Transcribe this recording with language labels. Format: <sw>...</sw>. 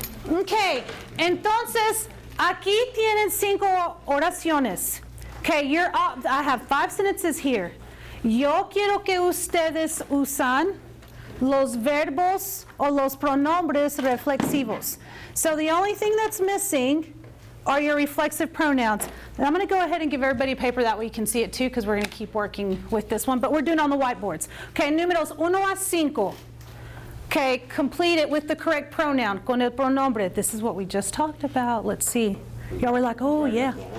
<es>Okay, entonces aquí tienen 5 oraciones.</es> <en>Okay, I have 5 sentences here.</en> <es>Yo quiero que ustedes usan los verbos o los pronombres reflexivos.</es> <en>So the only thing that's missing are your reflexive pronouns. And I'm going to go ahead and give everybody a paper that way you can see it too, because we're going to keep working with this one, but we're doing it on the whiteboards. Okay, números 1 a 5. Okay, complete it with the correct pronoun,</en> <es>con el pronombre.</es> <en>This is what we just talked about. Let's see. Y'all were like, oh, yeah.</en>